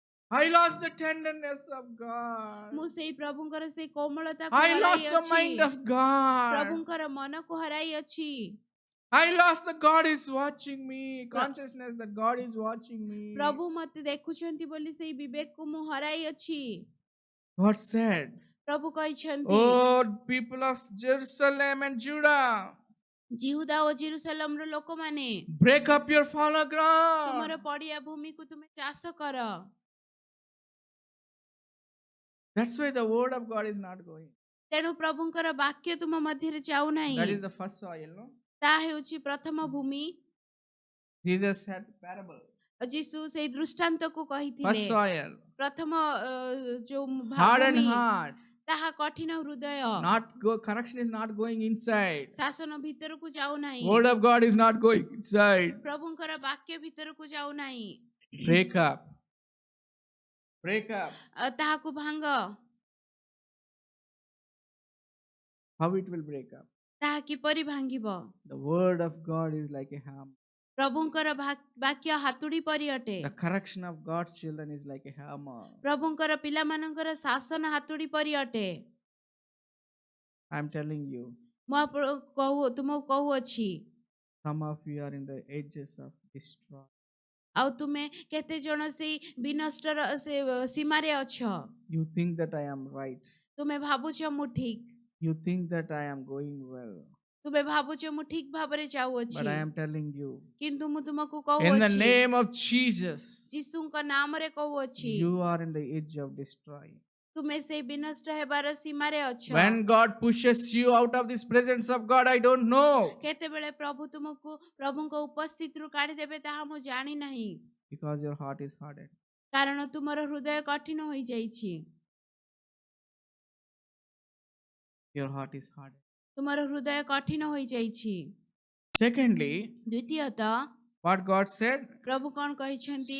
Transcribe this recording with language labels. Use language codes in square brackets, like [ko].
[en] I lost the tenderness of God. [or] ମୁଁ ସେଇ ପ୍ରଭୁଙ୍କର ସେଇ କୋମଳତାକୁ [en] I lost the [or] ହରାଇଅଛି। [en] mind of God. [or] ପ୍ରଭୁଙ୍କର ମନକୁ ହରାଇଅଛି। [en] I lost the God is watching me. Consciousness that God is watching me. [or] ପ୍ରଭୁ ମତେ ଦେଖୁଛନ୍ତି ବୋଲି ସେଇ ବିବେକକୁ ମୁଁ ହରାଇଅଛି। [en] God said, [or] ପ୍ରଭୁ କହିଛନ୍ତି, [en] oh, people of Jerusalem and Judah, [or] Judah ଓ ଜେରୁସାଲେମର ଲୋକମାନେ, [en] break up your fallow ground. [or] ତୁମର ପଡିଆ ଭୂମିକୁ ତୁମେ ଚାଷ କର। [en] That's why the word of God is not going. [or] ତେଣୁ ପ୍ରଭୁଙ୍କର ବାକ୍ୟ ତୁମ ମଧ୍ୟରେ ଯାଉନାହିଁ। [en] That is the first soil, no? [or] ତାହା ହେଉଛି ପ୍ରଥମ ଭୂମି। [en] Jesus had parable. [or] ଯୀଶୁ ସେଇ ଦୃଷ୍ଟାନ୍ତକୁ କହିଥିଲେ। [en] First soil, [or] ପ୍ରଥମ ଯୋଉ [en] hardened [or] ଭୂମି, [en] heart. [or] ତାହା କଠିନ ହୃଦୟ, [en] Correction is not going inside. [or] ଶାସନ ଭିତରକୁ ଯାଉନାହିଁ, [en] Word of God is not going inside. [or] ପ୍ରଭୁଙ୍କର ବାକ୍ୟ ଭିତରକୁ ଯାଉନାହିଁ। [en] Break up. Break up. [or] ତାହାକୁ ଭାଙ୍ଗ। [en] How it will break up? [or] ତାହା କିପରି ଭାଙ୍ଗିବ? [en] The word of God is like a hammer. [or] ପ୍ରଭୁଙ୍କର ବାକ୍ୟ ହାତୁଡ଼ି ପରି ଅଟେ। [en] The correction of God's children is like a hammer. [or] ପ୍ରଭୁଙ୍କର ପିଲାମାନଙ୍କର ଶାସନ ହାତୁଡ଼ି ପରି ଅଟେ। [en] I'm telling you, [or] ମୁଁ ତୁମକୁ କହୁଅଛି, [en] some of you are in the edges of destroy. [or] ଆଉ ତୁମେ କେତେ ଜଣ ସେଇ ବିନଷ୍ଟର ସେ ସୀମାରେ ଅଛ। [en] You think that I am right. [or] ତୁମେ ଭାବୁଛ ମୁଁ ଠିକ, [en] You think that I am going well. [or] ତୁମେ ଭାବୁଛ ମୁଁ ଠିକ ଭାବରେ [en] But [or] ଯାଉଅଛି, [en] I am telling you, [or] କିନ୍ତୁ ମୁଁ ତୁମକୁ [en] in the [or] କହୁଅଛି [en] name of Jesus, [or] ଯୀଶୁଙ୍କ ନାମରେ କହୁଅଛି [en] you are in the edge of destroy. [or] ତୁମେ ସେଇ ବିନଷ୍ଟ ହେବାର ସୀମାରେ ଅଛ। [en] When God pushes you out of this presence of God, I don't know. [or] କେତେବେଳେ ପ୍ରଭୁ ତୁମକୁ ପ୍ରଭୁଙ୍କ ଉପସ୍ଥିତିରୁ କାଢିଦେବେ ତାହା ମୁଁ ଜାଣି ନାହିଁ, [en] Because your heart is hardened. [or] କାରଣ ତୁମର ହୃଦୟ କଠିନ ହୋଇଯାଇଛି। [en] Your heart is hardened. [or] ତୁମର ହୃଦୟ କଠିନ ହୋଇଯାଇଛି। [en] Secondly, [or] ଦ୍ୱିତୀୟତଃ [en] what God said, [or] ପ୍ରଭୁ କଣ କହିଛନ୍ତି?